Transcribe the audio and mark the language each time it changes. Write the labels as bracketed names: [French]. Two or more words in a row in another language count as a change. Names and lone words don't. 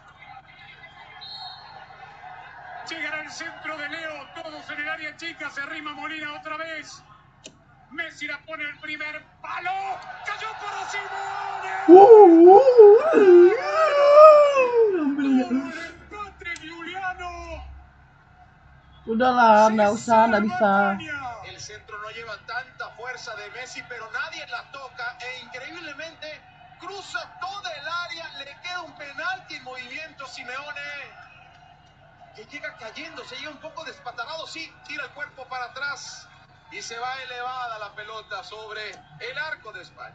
[Spanish] Llegará el centro de Leo, todos en el área chica, se arrima Molina otra vez. Messi la pone el primer palo. ¡Cayó para Simone! Empate Giuliano. [Indonesian] Udahlah, nggak bisa. [Spanish] El centro no lleva tanta fuerza de Messi, pero nadie la toca e increíblemente cruza toda el área, le queda un penalti en movimiento Simeone, que llega cayendo, se llega un poco despatarrado, sí, tira el cuerpo para atrás y se va elevada la pelota sobre el arco de España.